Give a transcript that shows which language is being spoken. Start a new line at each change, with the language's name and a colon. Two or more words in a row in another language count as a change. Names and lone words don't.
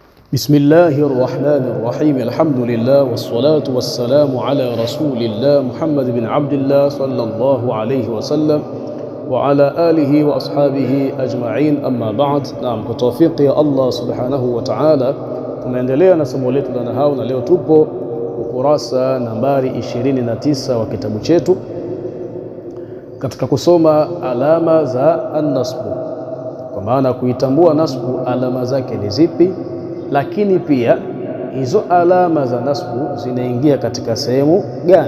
Arabic: بسم الله الرحمن الرحيم. الحمد لله والصلاة والسلام على رسول الله محمد بن عبد الله صلى الله عليه وسلم وعلى آله وأصحابه أجمعين. أما بعد. نعم,
Swahili: kwa tawfiki ya
Arabic: الله سبحانه وتعالى
Swahili: tunaendelea na somo letu la nahau, na leo tupo ukurasa nambari 29 wa kitabu chetu katika kusoma alama za an-nasbu, kwa maana kuitambua nasbu alama zake ni zipi, lakini pia hizo alama za nasbu zinaingia katika sehemu gani.